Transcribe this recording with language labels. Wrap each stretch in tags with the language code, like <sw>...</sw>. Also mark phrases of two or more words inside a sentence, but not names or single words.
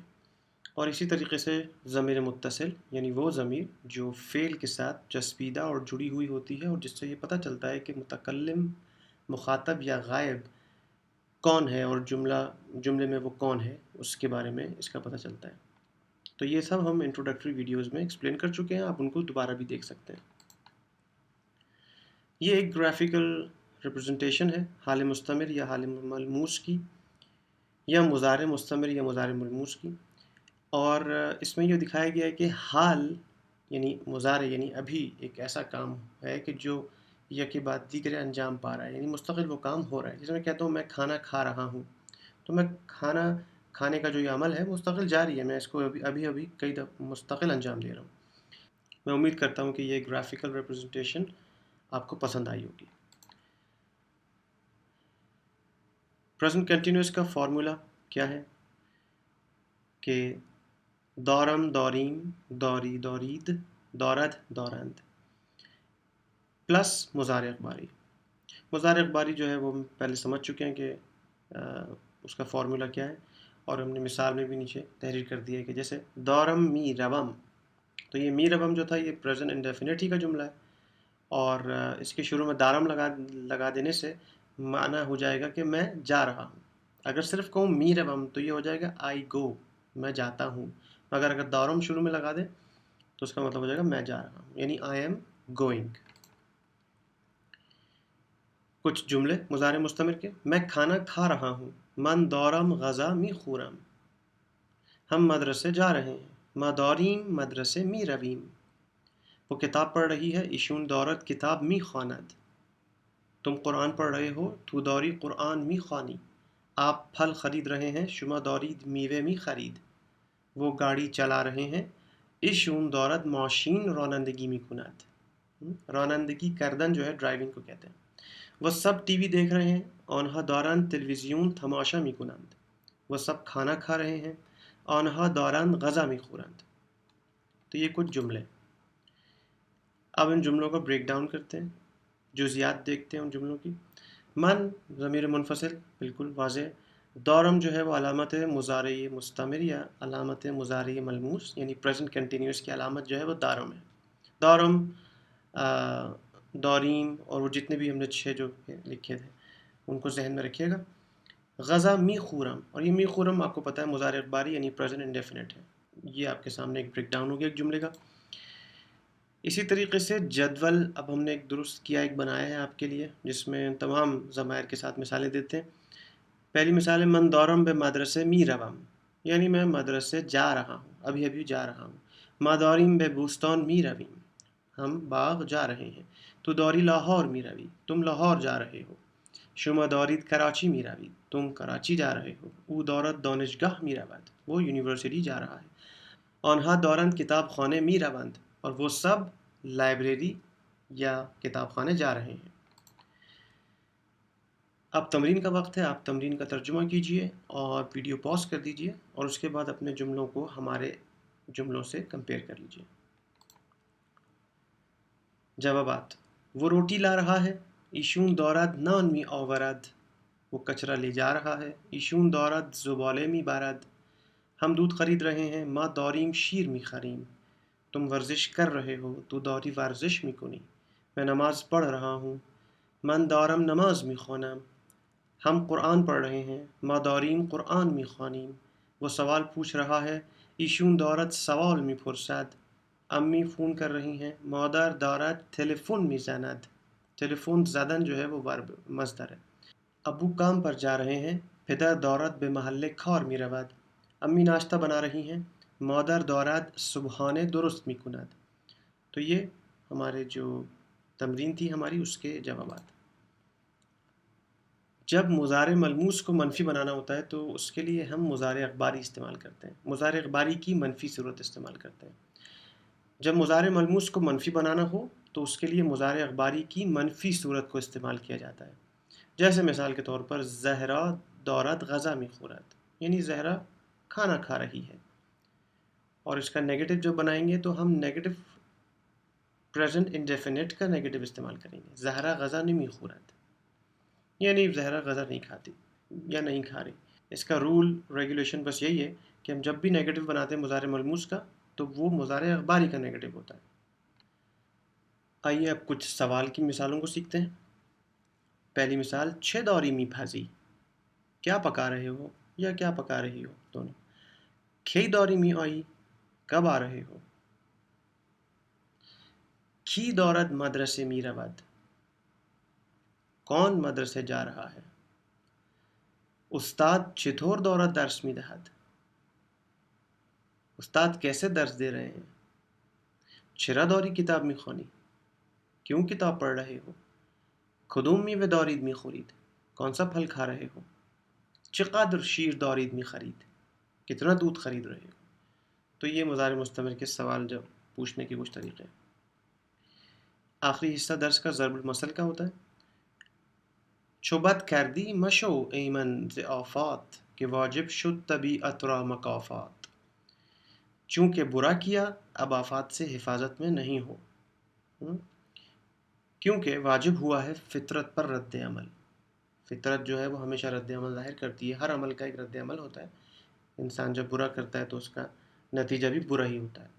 <ur>اور اسی طریقے سے ضمیر متصل یعنی وہ ضمیر جو فعل کے ساتھ چسپیدہ اور جڑی ہوئی ہوتی ہے، اور جس سے یہ پتہ چلتا ہے کہ متکلم، مخاطب یا غائب کون ہے، اور جملے میں وہ کون ہے، اس کے بارے میں اس کا پتہ چلتا ہے۔ تو یہ سب ہم</ur> <en>introductory videos</en> <ur>میں ایکسپلین کر چکے ہیں، آپ ان کو دوبارہ بھی دیکھ سکتے ہیں۔ یہ ایک</ur> <en>graphical representation</en> <ur>ہے حال مستمر یا حال ملموس کی، یا مضارع مستمر یا مضارع ملموس کی، اور اس میں یہ دکھایا گیا ہے کہ حال یعنی مضارع یعنی ابھی ایک ایسا کام ہے کہ جو یکے بعد دیگرے انجام پا رہا ہے، یعنی مستقل وہ کام ہو رہا ہے۔ جیسے میں کہتا ہوں میں کھانا کھا رہا ہوں، تو میں کھانا کھانے کا جو یہ عمل ہے مستقل جاری ہے، میں اس کو ابھی کئی دفعہ مستقل انجام دے رہا ہوں۔ میں امید کرتا ہوں کہ یہ</ur> <en>graphical representation</en> <ur>آپ کو پسند آئی ہوگی۔</ur> <en>present continuous</en> <ur>کا فارمولا کیا ہے کہ</ur> <fa>دورم دوریم، دوری دورید، دورد دورند</fa> <ur>پلس مضارع اخباری۔ مضارع اخباری جو ہے وہ ہم پہلے سمجھ چکے ہیں کہ اس کا فارمولا کیا ہے، اور ہم نے مثال میں بھی نیچے تحریر کر دیا ہے کہ جیسے</ur> <fa>دورم می روم،</fa> <ur>تو یہ</ur> <fa>می روم</fa> <ur>جو تھا یہ</ur> <en>present indefinite</en> <ur>ہی کا جملہ ہے، اور اس کے شروع میں دارم لگا دینے سے معنی ہو جائے گا کہ میں جا رہا ہوں۔ اگر صرف کہوں</ur> <fa>می روم</fa> <ur>تو یہ ہو جائے گا</ur> <en>I go,</en> <ur>میں جاتا ہوں، اگر دارم شروع میں لگا دیں تو اس کا مطلب ہو جائے گا میں جا رہا ہوں، یعنی</ur> <en>I'm going.</en> <ur>کچھ جملے مضارع مستمر کے، میں کھانا کھا رہا ہوں،</ur> <fa>من دورم غذا می خورم،</fa> <ur>ہم مدرسے جا رہے ہیں،</ur> <fa>ما داریم مدرسے می رویم،</fa> <ur>وہ کتاب پڑھ رہی ہے،</ur> <fa>ایشون دورت کتاب می خواند،</fa> <ur>تم قرآن پڑھ رہے ہو،</ur> <fa>تو داری قرآن می خوانی،</fa> <ur>آپ پھل خرید رہے ہیں،</ur> <fa>شما دارید میوه می خرید،</fa> <ur>وہ گاڑی چلا رہے ہیں،</ur> <fa>ایشون دارد ماشین رانندگی می کند، رانندگی کردن</fa> <ur>جو ہے ڈرائیونگ کو کہتے ہیں۔ وہ سب ٹی وی دیکھ رہے ہیں،</ur> <fa>آنها دارند تلویزیون تماشا می کنند،</fa> <ur>وہ سب کھانا کھا رہے ہیں،</ur> <fa>آنها دارند غذا می خورند۔</fa> <ur>تو یہ کچھ جملے۔ اب ان جملوں کو</ur> <en>break down</en> <ur>کرتے ہیں، جزیات دیکھتے ہیں ان جملوں کی۔ من ضمیر منفصل، بالکل واضح۔ دورم جو ہے وہ علامت مضارع مستمر یا علامت مضارع ملموس یعنی</ur> <en>present continuous</en> <ur>کی علامت جو ہے وہ دارم ہے۔</ur> <fa>دورم، دوریم،</fa> <ur>اور وہ جتنے بھی ہم نے 6 جو لکھے تھے ان کو ذہن میں رکھیے گا۔</ur> <fa>غذا می خورم،</fa> <ur>اور یہ</ur> <fa>می خورم</fa> <ur>آپ کو پتہ ہے مضارع اخباری یعنی</ur> <en>present indefinite</en> <ur>ہے۔ یہ آپ کے سامنے ایک</ur> <en>break down</en> <ur>ہو گیا ایک جملے کا۔ اسی طریقے سے جدول اب ہم نے ایک درست کیا، ایک بنایا ہے آپ کے لیے، جس میں تمام ضمائر کے ساتھ مثالیں دیتے ہیں۔ پہلی مثال ہے</ur> <fa>من دورم بے مدرسے می روم،</fa> <ur>یعنی میں مدرسے جا رہا ہوں، ابھی جا رہا ہوں۔</ur> <fa>ما داریم بے بوستان می رویم،</fa> <ur>ہم باغ جا رہے ہیں۔</ur> <fa>تو داری لاہور می روی،</fa> <ur>تم لاہور جا رہے ہو۔</ur> <fa>شما دارید کراچی می روید،</fa> <ur>تم کراچی جا رہے ہو۔</ur> <fa>او دارد دانشگاه می رود،</fa> <ur>وہ یونیورسٹی جا رہا ہے۔</ur> <fa>آنها دارند کتاب خانه می روند،</fa> <ur>اور وہ سب لائبریری یا کتاب خانے جا رہے ہیں۔ اب تمرین کا وقت ہے، آپ تمرین کا ترجمہ کیجئے اور ویڈیو پاز کر دیجئے، اور اس کے بعد اپنے جملوں کو ہمارے جملوں سے کمپیئر کر لیجئے۔ جوابات: وہ روٹی لا رہا ہے،</ur> <fa>ایشون دارد نان می آورد،</fa> <ur>وہ کچرا لے جا رہا ہے،</ur> <fa>ایشون دارد زباله می برد،</fa> <ur>ہم دودھ خرید رہے ہیں،</ur> <fa>ما داریم شیر می خریم،</fa> <ur>تم ورزش کر رہے ہو،</ur> <fa>تو داری ورزش میکنی.</fa> <ur>میں نماز پڑھ رہا ہوں.</ur> <fa>من دارم نماز میخوانم.</fa> <ur>ہم قرآن پڑھ رہے ہیں.</ur> <fa>ما داریم قرآن میخوانیم.</fa> <ur>وہ سوال پوچھ رہا ہے.</ur> <fa>ایشون دارد سوال میپرسد.</fa> <ur>امی فون کر رہی ہیں.</ur> <fa>مادر دارد تلفن میزند. تلفن زدن</fa> <ur>جو ہے وہ ورب مصدر ہے. ابو کام پر جا رہے ہیں.</ur> <fa>پدر دارد به محل کار میرود.</fa> <ur>امی ناشتہ بنا رہی ہیں.</ur> <fa>مادر دارد صبحانه درست میکند.</fa> <ur>تو یہ ہمارے جو تمرین تھی ہماری اس کے جوابات. جب مضارع ملموس کو منفی بنانا ہوتا ہے تو اس کے لیے ہم مضارع اخباری استعمال کرتے ہیں. مضارع اخباری کی منفی صورت استعمال کرتے ہیں. جب مضارع ملموس کو منفی بنانا ہو تو اس کے لیے مضارع اخباری کی منفی صورت کو استعمال کیا جاتا ہے. جیسے مثال کے طور پر</ur> <fa>زہرا دارد غذا میخورد،</fa> <ur>یعنی زہرا کھانا کھا رہی ہے. اور اس کا نیگیٹو جو بنائیں گے تو ہم</ur> <en>negative present indefinite</en> <ur>کا نیگیٹو استعمال کریں گے.</ur> <fa>زہرا غذا نہیں میخورد،</fa> <ur>یعنی زہرا غذا نہیں کھاتی یا نہیں کھا رہی. اس کا</ur> <en>rule regulation</en> <ur>بس یہی ہے کہ ہم جب بھی نیگیٹو بناتے ہیں مضارع ملموس کا تو وہ مضارع اخباری کا نیگیٹو ہوتا ہے. آئیے اب کچھ سوال کی مثالوں کو سیکھتے ہیں. پہلی مثال،</ur> <fa>چھ داری می بھازی.</fa> <ur>کیا پکا رہے ہو یا کیا پکا رہی ہو دونوں.</ur> <fa>کھی داری می آئی،</fa> <ur>کب آ رہے ہو.</ur> <fa>کی دارد مدرسه می رود.</fa> <ur>کون مدرسے جا رہا ہے.</ur> <fa>استاد چطور دارد درس می دهد.</fa> <ur>استاد کیسے درس دے رہے ہیں.</ur> <fa>چرا داری کتاب می خوانی.</fa> <ur>کیوں کتاب پڑھ رہے ہو.</ur> <fa>کدوم میوه دارید می خورید.</fa> <ur>کون سا پھل کھا رہے ہو.</ur> <fa>چقدر شیر دارید می خرید.</fa> <ur>کتنا دودھ خرید رہے ہو. تو یہ مضارع مستمر کے سوال جب پوچھنے کے کچھ طریقے ہیں. آخری حصہ درس کا ضرب المثل کا ہوتا ہے.</ur> <fa>چو بد کردی مشو ایمن ز آفات، کہ واجب شد طبیعت را مکافات.</fa> <ur>چونکہ برا کیا اب آفات سے حفاظت میں نہیں ہو. کیونکہ واجب ہوا ہے فطرت پر رد عمل. فطرت جو ہے وہ ہمیشہ رد عمل ظاہر کرتی ہے. ہر عمل کا ایک رد عمل ہوتا ہے. انسان جب برا کرتا ہے تو اس کا نتیجہ بھی برا ہی ہوتا ہے.</ur>